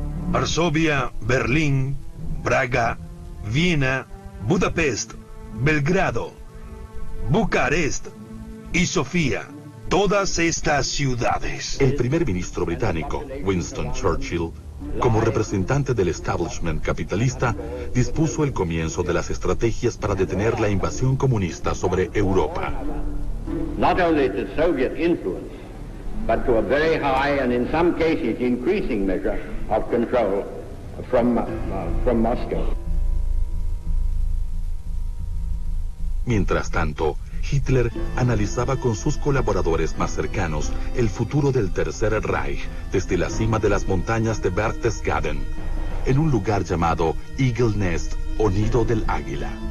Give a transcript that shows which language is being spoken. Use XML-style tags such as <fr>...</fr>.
<es>Varsovia, Berlín, Praga, Viena, Budapest, Belgrado, Bucarest y Sofía. Todas estas ciudades. El primer ministro británico, Winston Churchill, como representante del establishment capitalista, dispuso el comienzo de las estrategias para detener la invasión comunista sobre Europa.</es> <en>Not only to Soviet influence, but to a very high and in some cases increasing measure of control from Moscow.</en> <es>Mientras tanto, Hitler analizaba con sus colaboradores más cercanos el futuro del Tercer Reich desde la cima de las montañas de Berchtesgaden, en un lugar llamado Eagle Nest o Nido del Águila.</es>